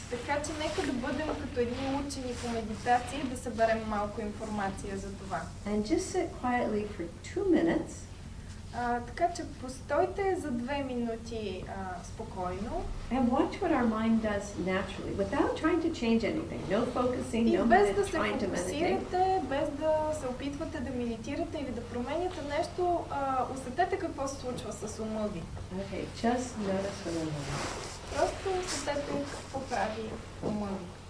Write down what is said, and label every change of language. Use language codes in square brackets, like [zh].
[bg] Така че нека да бъдем като едни учени по медитация и да съберем малко информация за това. [en] And just sit quietly for 2 minutes. [bg] Така че постойте за 2 минути спокойно. [en] And watch what our mind does naturally, without trying to change anything. No focusing, [bg] И [en] no [bg] без да се [en] trying to meditate. [bg] фокусирате, без да се опитвате да медитирате или да променяте нещо, усетете какво се случва с ума ви. [en] Okay, just notice what I'm doing. [bg] Просто усетете какво прави ума ви.